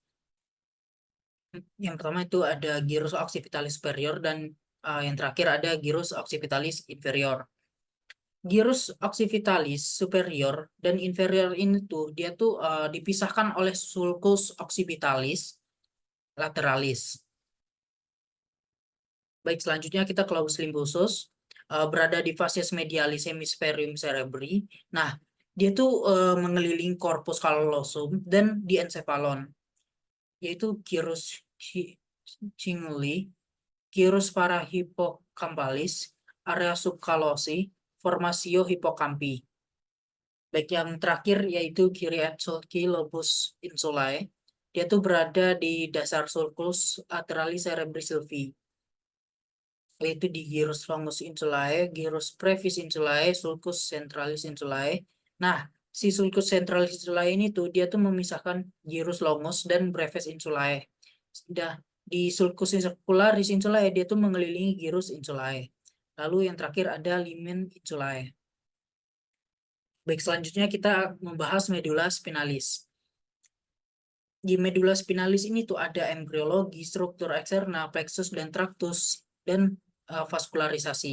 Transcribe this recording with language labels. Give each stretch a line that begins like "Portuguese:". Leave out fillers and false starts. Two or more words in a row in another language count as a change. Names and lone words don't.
Indonesian: Yang pertama itu ada
Latin: gyrus occipitalis superior
Indonesian: dan yang terakhir ada
Latin: gyrus occipitalis inferior. Gyrus occipitalis superior
Indonesian: dan inferior ini tuh dia tuh dipisahkan oleh
Latin: sulcus occipitalis lateralis.
Indonesian: Baik, selanjutnya kita ke
Latin: lobus limbosus,
Indonesian: berada di
Latin: facies medialis hemispherium cerebri.
Indonesian: Nah, dia tuh mengelilingi
Latin: corpus callosum
Indonesian: dan di encephalon, yaitu
Latin: gyrus cinguli, gyrus parahippocampalis, area subcalosi, formasio hippocampi.
Indonesian: Baik, yang terakhir yaitu Kyriatsouki
Latin: lobus insulae.
Indonesian: Dia tuh berada di dasar
Latin: sulcus lateralis cerebri sylvi,
Indonesian: yaitu di
Latin: gyrus longus insulae, gyrus brevis insulae, sulcus centralis insulae.
Indonesian: Nah, si
Latin: sulcus centralis insulae
Indonesian: ini tuh dia tuh memisahkan
Latin: gyrus longus
Indonesian: dan
Latin: brevis insulae.
Indonesian: Sudah di
Latin: sulcus circularis insulae
Indonesian: dia tuh mengelilingi
Latin: gyrus insulae.
Indonesian: Lalu yang terakhir ada
Latin: limen insulae.
Indonesian: Baik, selanjutnya kita membahas medula spinalis. Di medula spinalis ini tuh ada embriologi, struktur eksterna, plexus dan tractus, dan vaskularisasi.